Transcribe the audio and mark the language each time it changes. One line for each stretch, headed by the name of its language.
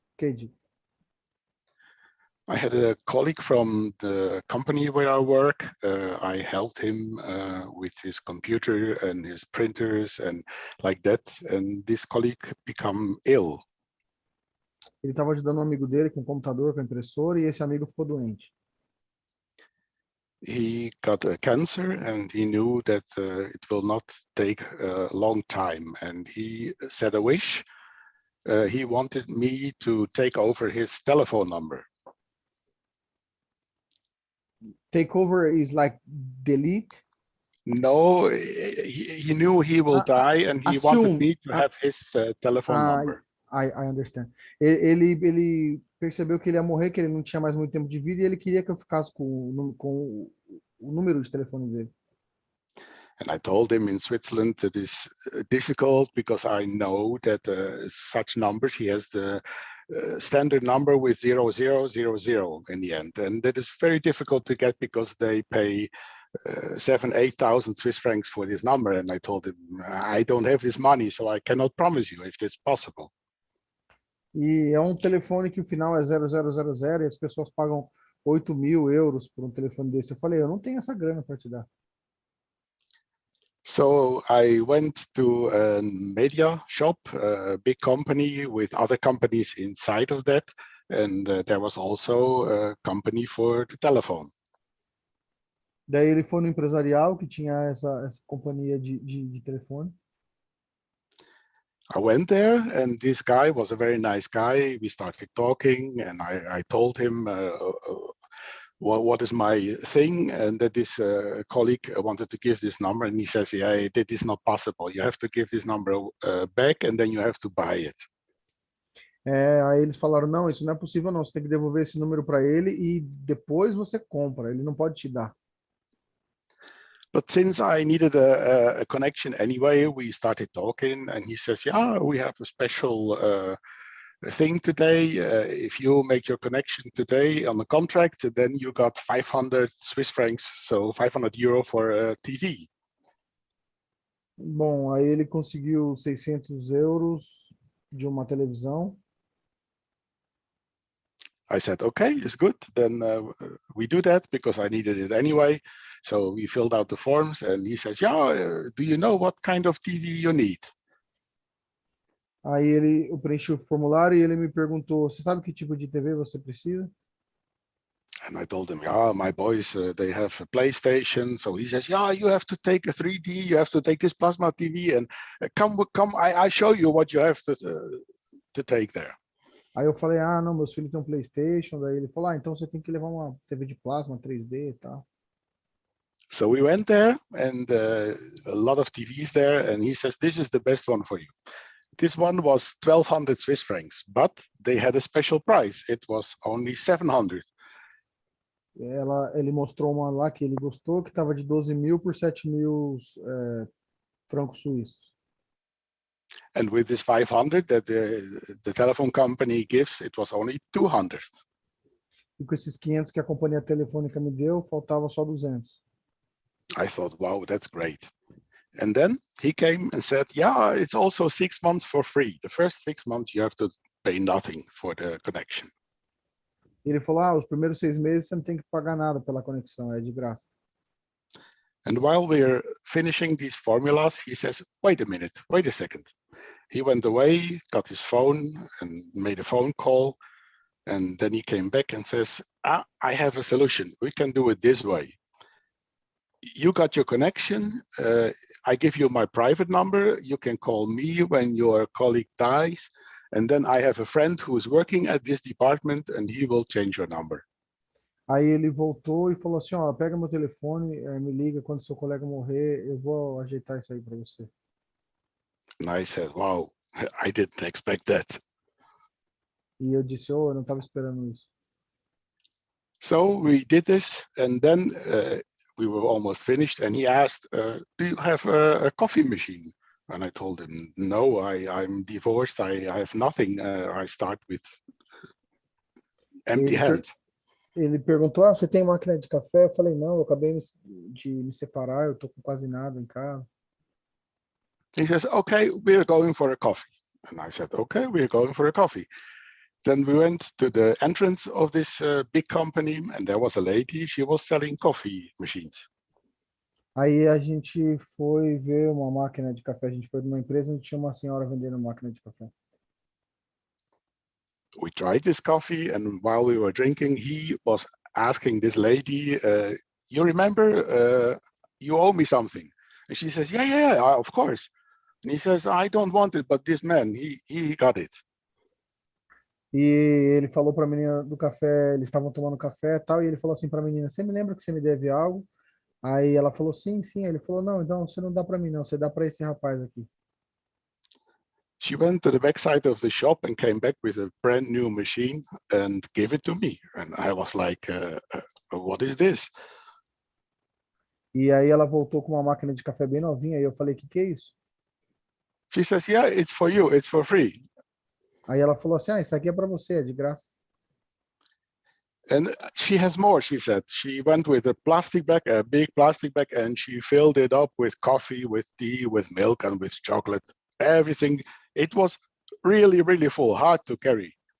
English: KD. I had a colleague from the company where I work. I helped him with his computer and his printers and like that. And this colleague became ill.
Portuguese: Ele estava ajudando um amigo dele com o computador, com a impressora, e esse amigo ficou doente.
English: He got a cancer, and he knew that it will not take a long time. And he said a wish. He wanted me to take over his telephone number. Take over is like delete? No, he knew he will die, and he wanted me to have his telephone number. I understand.
Portuguese: Ele percebeu que ele ia morrer, que ele não tinha mais muito tempo de vida, e ele queria que eu ficasse com o número de telefone dele.
English: And I told him in Switzerland that is difficult because I know that such numbers, he has the standard number with 0000 in the end. And that is very difficult to get because they pay 7,000-8,000 Swiss francs for this number. And I told him, I don't have this money, so I cannot promise you if it's possible.
Portuguese: E é um telefone que o final é 0000 e as pessoas pagam 8.000 euros por um telefone desse. Eu falei, eu não tenho essa grana para te dar.
English: So I went to a media shop, a big company with other companies inside of that. And there was also a company for the telephone.
Portuguese: Daí ele foi no empresarial que tinha essa companhia de telefone.
English: I went there, and this guy was a very nice guy. We started talking, and I told him what is my thing, and that this colleague wanted to give this number, and he says, yeah, that is not possible. You have to give this number back, and then you have to buy it.
Portuguese: Aí eles falaram, não, isso não é possível não, você tem que devolver esse número para ele e depois você compra, ele não pode te dar.
English: But since I needed a connection anyway, we started talking, and he says, yeah, we have a special thing today. If you make your connection today on the contract, then you got 500 Swiss francs, so 500 euro for a TV.
Portuguese: Bom, aí ele conseguiu 600 euros de uma televisão.
English: I said, okay, it's good. Then we do that because I needed it anyway. So we filled out the forms, and he says, yeah, do you know what kind of TV you need?
Portuguese: Aí eu preenchi o formulário e ele me perguntou, você sabe que tipo de TV você precisa?
English: And I told him, yeah, my boys, they have a PlayStation. So he says, yeah, you have to take a 3D, you have to take this plasma TV, and come, I show you what you have to take there.
Portuguese: Aí eu falei, não, meus filhos têm um PlayStation. Daí ele falou, então você tem que levar uma TV de plasma 3D e tal.
English: So we went there, and a lot of TVs there, and he says, this is the best one for you. This one was 1,200 Swiss francs, but they had a special price. It was only 700.
Portuguese: Ele mostrou uma lá que ele gostou, que estava de 12.000 por 7.000 francos suíços.
English: And with this 500 that the telephone company gives, it was only 200.
Portuguese: E com esses 500 que a companhia telefônica me deu, faltava só 200.
English: I thought, wow, that's great. And then he came and said, yeah, it's also 6 months for free. The first 6 months you have to pay nothing for the connection.
Portuguese: Ele falou, os primeiros 6 meses você não tem que pagar nada pela conexão, é de graça.
English: And while we're finishing these formulas, he says, wait a minute, wait a second. He went away, got his phone and made a phone call. And then he came back and says, I have a solution. We can do it this way. You got your connection. I give you my private number. You can call me when your colleague dies. And then I have a friend who is working at this department, and he will change your number.
Portuguese: Aí ele voltou e falou assim, ó, pega meu telefone, me liga quando seu colega morrer, eu vou ajeitar isso aí para você.
English: And I said, wow, I didn't expect that.
Portuguese: E eu disse, oh, eu não estava esperando isso.
English: So we did this, and then we were almost finished, and he asked, do you have a coffee machine? And I told him, no, I'm divorced, I have nothing. I start with empty hands.
Portuguese: Ele perguntou, você tem máquina de café? Eu falei, não, eu acabei de me separar, eu tô com quase nada em casa.
English: He says, okay, we're going for a coffee. And I said, okay, we're going for a coffee. Then we went to the entrance of this big company, and there was a lady, she was selling coffee machines.
Portuguese: Aí a gente foi ver uma máquina de café, a gente foi numa empresa onde tinha uma senhora vendendo máquina de café.
English: We tried this coffee, and while we were drinking, he was asking this lady, you remember, you owe me something? And she says, yeah, of course. And he says, I don't want it, but this man, he got it.
Portuguese: E ele falou para a menina do café, eles estavam tomando café e tal, e ele falou assim para a menina, você me lembra que você me deve algo? Aí ela falou, sim. Aí ele falou, não, então você não dá para mim não, você dá para esse rapaz aqui.
English: She went to the backside of the shop and came back with a brand new machine and gave it to me. And I was like, what is this?
Portuguese: E aí ela voltou com uma máquina de café bem novinha, e eu falei, que é isso?
English: She says, yeah, it's for you, it's for free.
Portuguese: Aí ela falou assim, isso aqui é para você, é de graça.
English: And she has more, she said. She went with a plastic bag, a big plastic bag, and she filled it up with coffee, with tea, with milk, and with chocolate, everything. It was really, really full, hard to carry.